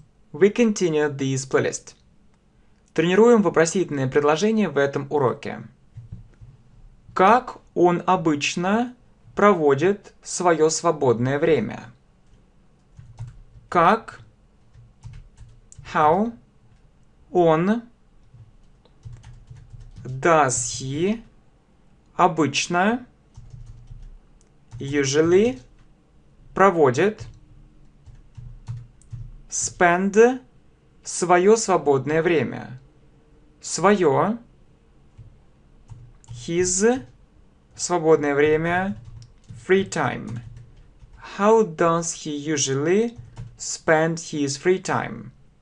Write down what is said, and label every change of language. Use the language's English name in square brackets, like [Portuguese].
[English] We continue this playlist. [Russian] Тренируем вопросительные предложения в этом уроке. Как он обычно проводит свое свободное время? Как? [English] How? [Russian] Он? [English] Does he? [Russian] Обычно? [English] Usually? [Russian] Проводит? [English] Spend [Russian] свое свободное время. Свое. [English] His [Russian] свободное время. [English] Free time. How does he usually spend his free time?